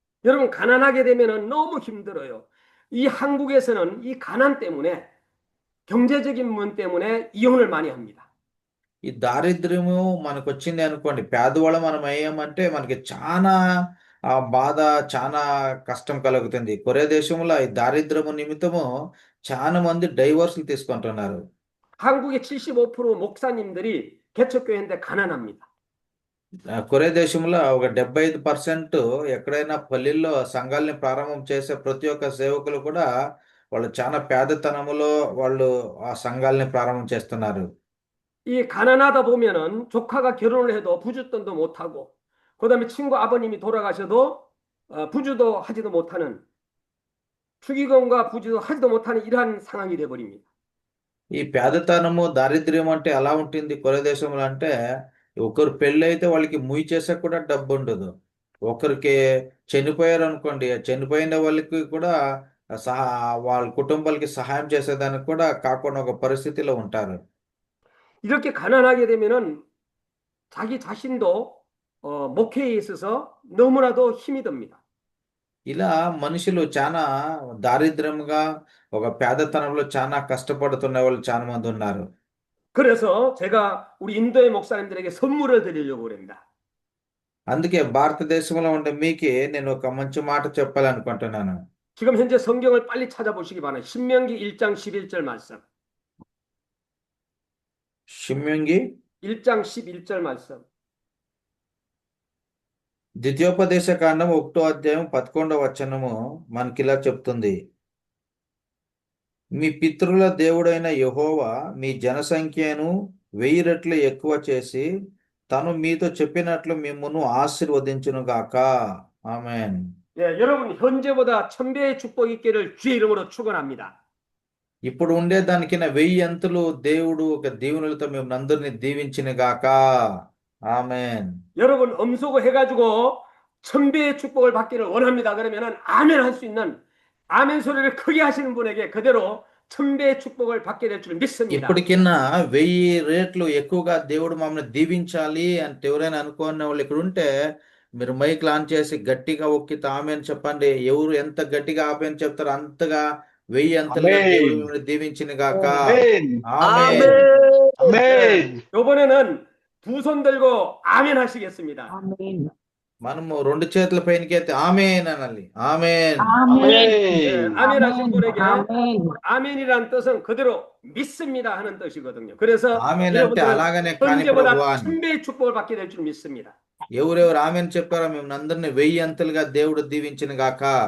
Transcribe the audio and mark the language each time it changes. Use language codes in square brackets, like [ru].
[ko] 여러분 가난하게 되면은 너무 힘들어요. 이 한국에서는 이 가난 때문에 경제적인 문 때문에 이혼을 많이 합니다. [te] ఈ దారిద్ర్యము మనకు వచ్చింది అనుకోండి, పేదవాళ్ళం మనం అయ్యామంటే మనకి చాలా బాధ, చాలా కష్టం కలుగుతుంది. కొరియా దేశంలో ఈ దారిద్ర్యము నిమిత్తము చాలా మంది డైవర్స్లు తీసుకుంటున్నారు. [ko] 한국의 75% 목사님들이 개척교회인데 가난합니다. [te] కొరియా దేశంలో ఒక 75% ఎక్కడైనా పల్లెల్లో సంఘాలని ప్రారంభం చేసే ప్రతి ఒక్క సేవకులు కూడా వాళ్ళు చాలా పేదతనములో వాళ్ళు ఆ సంఘాలని ప్రారంభం చేస్తున్నారు. [ko] 이 가난하다 보면은 조카가 결혼을 해도 부주돈도 못하고 그다음에 친구 아버님이 돌아가셔도 부주도 하지도 못하는 축의금과 부주도 하지도 못하는 이러한 상황이 되어버립니다. [te] ఈ పేదతనము దారిద్ర్యం అంటే ఎలా ఉంటుంది కొరియా దేశంలో అంటే, ఒకరు పెళ్ళి అయితే వాళ్ళకి ముయ్యి చేసే కూడా డబ్బు ఉండదు. ఒకరికి చనిపోయారు అనుకోండి, చనిపోయిన వాళ్ళకి కూడా వాళ్ళ కుటుంబాలకి సహాయం చేసేదానికి కూడా కాకుండా ఒక పరిస్థితిలో ఉంటారు. [ko] 이렇게 가난하게 되면은 자기 자신도 목회에 있어서 너무나도 힘이 듭니다. [te] ఇలా మనుషులు చాలా దారిద్ర్యంగా ఒక పేదతనంలో చాలా కష్టపడుతున్న వాళ్ళు చాలా మంది ఉన్నారు. [ko] 그래서 제가 우리 인도의 목사님들에게 선물을 드리려고 합니다. [te] అందుకే భారతదేశంలో ఉండే మీకి నేను ఒక మంచి మాట చెప్పాలనుకుంటున్నాను. [ko] 지금 현재 성경을 빨리 찾아보시기 바랍니다. 신명기 1장 11절 말씀. షిమ్యోంగి 1장 11절 말씀. [te] ద్వితీయోపదేశ కాండం 1వ అధ్యాయం 11వ వచనము మనకిలా చెప్తుంది, మీ పితరుల దేవుడైన యెహోవా మీ జనసంఖ్యను 1000 రెట్లు ఎక్కువ చేసి తను మీతో చెప్పినట్లు మిమ్మును ఆశీర్వదించును గాక. ఆమేన్. [ko] 예, 여러분 현재보다 1000배의 축복 있기를 주의 이름으로 축원합니다. [te] ఇప్పుడు ఉండే దానికైనా 1000 అంతులు దేవుడు ఒక దీవెనలతో మిమ్మల్ని అందరినీ దీవించిన గాక. ఆమేన్. [ko] 여러분 엄소고 해가지고 1000배의 축복을 받기를 원합니다. 그러면은 아멘 할 수 있는 아멘 소리를 크게 하시는 분에게 그대로 1000배의 축복을 받게 될 줄 믿습니다. [te] ఇప్పటికన్నా 1000 రెట్లు ఎక్కువగా దేవుడు మమ్మల్ని దీవించాలి అంటే ఎవరైనా అనుకున్న వాళ్ళు ఇక్కడ ఉంటే మీరు మైక్ ఆన్ చేసి గట్టిగా ఒక్కితే ఆమెన్ చెప్పండి. ఎవరు ఎంత గట్టిగా ఆమెన్ చెప్తారో అంతగా 1000 అంతలుగా దేవుడు మిమ్మల్ని దీవించిన గాక. ఆమేన్. [ko] 아멘. 이번에는 두 손 들고 아멘 하시겠습니다. [te] మనము 2 చేతుల పైనకి ఎత్తి ఆమేన్ అనాలి. ఆమేన్. [ko] 예, 아멘 하신 분에게 아멘이라는 뜻은 그대로 믿습니다 하는 뜻이거든요. 그래서 [te] ఆమేన్ అంటే అలాగనే కానీ [ko] 현재보다 [te] ప్రభువా అని. [ko] 1000배의 축복을 받게 될 줄 믿습니다. [te] ఎవరెవరు ఆమేన్ చెప్పారో మిమ్మల్ని అందరినీ 1000 అంతలుగా దేవుడు దీవించిన గాక.